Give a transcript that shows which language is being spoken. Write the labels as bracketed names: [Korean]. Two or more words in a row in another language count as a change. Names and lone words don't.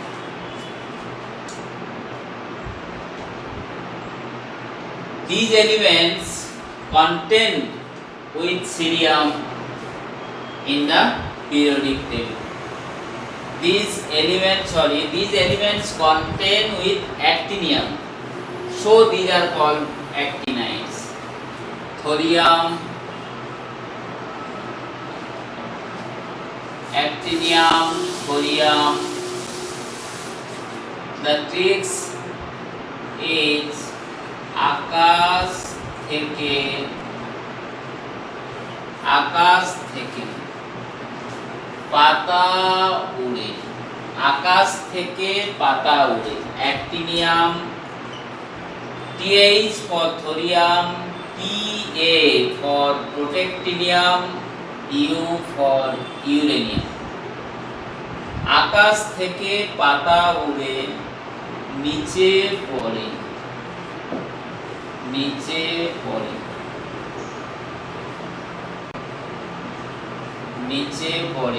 [English] These elements contain with cerium in the periodic table. These elements contain with actinium, so these are called actinides. Thorium, actinium, thorium. The tricks is [Bangla] আকাশ থেকে পাতা উড়ে, আকাশ থেকে পাতা উড়ে। [English] অ্যাক্টিনিয়াম, TH for thorium, TA for protactinium, U for uranium। [Bangla] আকাশ থেকে পাতা উড়ে নিচে পড়ে, নিচে পড়ে, নিচে পড়ে।